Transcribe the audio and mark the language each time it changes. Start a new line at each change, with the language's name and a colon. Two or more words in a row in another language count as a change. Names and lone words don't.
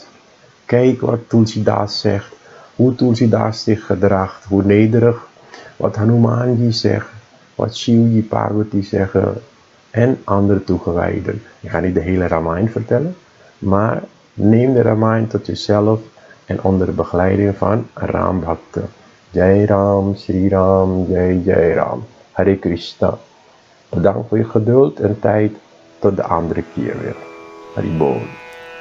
Dutch: Kijk wat Tulsidas zegt, hoe Tulsidas zich gedraagt, hoe nederig, wat Hanumanji zegt, wat Shivji, Parvati zeggen en andere toegewijden. Ik ga niet de hele Ramayana vertellen, maar neem de Ramayana tot jezelf en onder de begeleiding van
Hindi: Ram Bhakta. Jai Ram, Shri Ram, Jai Jai Ram. Hare Krishna.
Dutch: Bedankt voor je geduld en tijd. Tot de andere keer weer. Haribol.